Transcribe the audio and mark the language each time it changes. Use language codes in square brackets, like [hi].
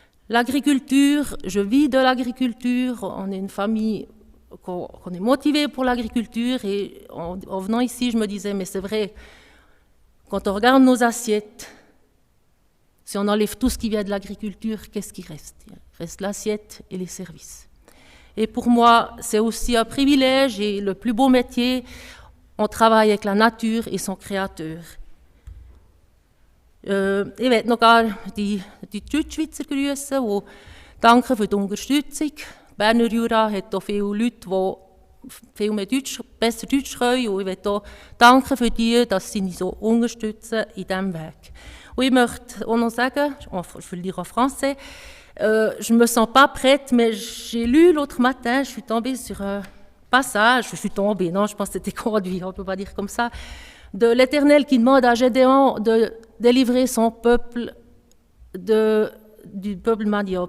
[fr] L'agriculture, je vis de l'agriculture, on est une famille qu'on est motivé pour l'agriculture et en venant ici, je me disais, mais c'est vrai, quand on regarde nos assiettes, si on enlève tout ce qui vient de l'agriculture, qu'est-ce qui reste? Il reste l'assiette et les services. Et pour moi, c'est aussi un privilège et le plus beau métier, on travaille avec la nature et son créateur. [de] Ich möchte noch die Deutschschweizer grüßen, die danke für die Unterstützung. Berner Jura hat auch viele Leute, die viel mehr besser Deutsch können. Und ich möchte auch danken für die, dass sie mich so unterstützen in diesem Weg. Und ich möchte auch noch sagen, [fr] je vais le dire en français, je ne me sens pas prête, mais j'ai lu l'autre matin, je suis tombée sur un passage, je pense que c'était conduit, on ne peut pas dire comme ça, de l'Éternel qui demande à Gédéon de délivrer son peuple du peuple Madian.